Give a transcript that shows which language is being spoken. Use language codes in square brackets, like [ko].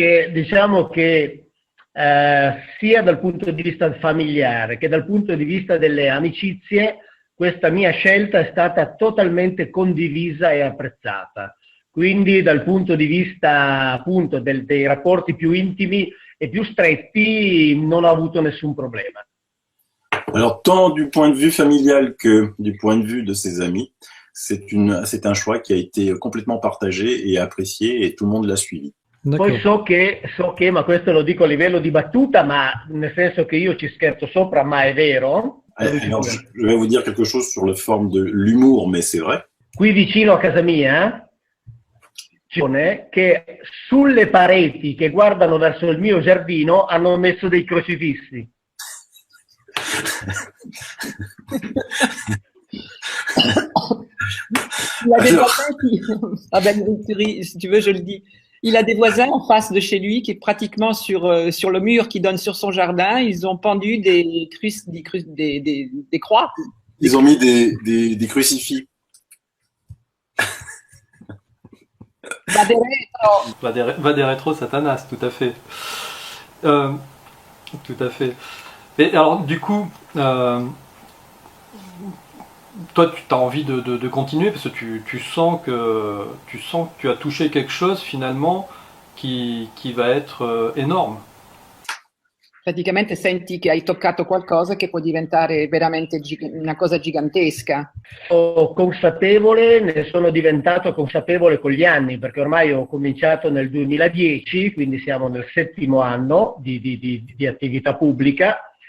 [it] Diciamo che sia dal punto di vista familiare che dal punto di vista delle amicizie, questa mia scelta è stata totalmente condivisa e apprezzata. Quindi dal punto di vista appunto dei rapporti più intimi e più stretti non ho avuto nessun problema. [fr] Alors tant du point de vue familial que du point de vue de ses amis, c'est un choix qui a été complètement partagé et apprécié et tout le monde l'a suivi. [it] Poi so che, ma questo lo dico a livello di battuta, ma nel senso che io ci scherzo sopra, ma è vero. [fr] Alors, je vais vous dire quelque chose sur la forme de l'humour, mais c'est vrai. [it] Qui vicino a casa mia, che sulle pareti che guardano verso il mio giardino hanno messo dei crocifissi. [fr] Il a des voisins qui... Ah ben, si tu veux, je le dis. Il a des voisins en face de chez lui qui est pratiquement sur le mur qui donne sur son jardin. Ils ont pendu des croix. Ils ont mis des crucifix. Va des rétro Satanas, tout à fait. Tout à fait. Et alors, du coup, toi, tu as envie de continuer parce que tu sens que tu as touché quelque chose finalement qui va être énorme. [it] Praticamente senti che hai toccato qualcosa che può diventare veramente una cosa gigantesca. Sono consapevole, ne sono diventato consapevole con gli anni, perché ormai ho cominciato nel 2010, quindi siamo nel 7° anno di attività pubblica.